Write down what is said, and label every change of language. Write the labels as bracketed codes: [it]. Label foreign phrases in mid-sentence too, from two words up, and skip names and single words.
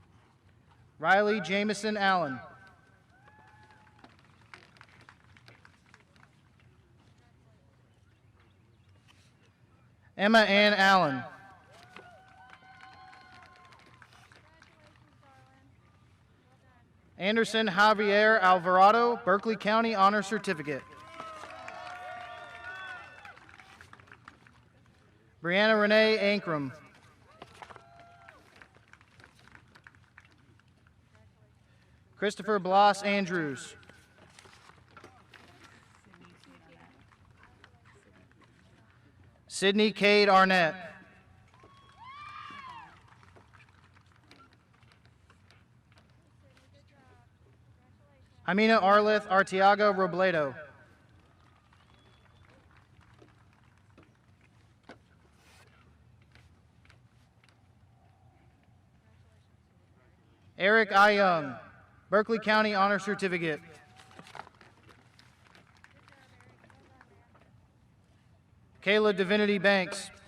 [en] Riley Jameson Allen. Emma Ann Allen. Anderson Javier Alvarado, Berkeley County Honor Certificate. Brianna Renee Ankrum. Christopher Bloss Andrews. Sydney Cade Arnett. Amina Arlith Artiaga Robledo. Eric I. Young, Berkeley County Honor Certificate. Kayla Divinity Banks.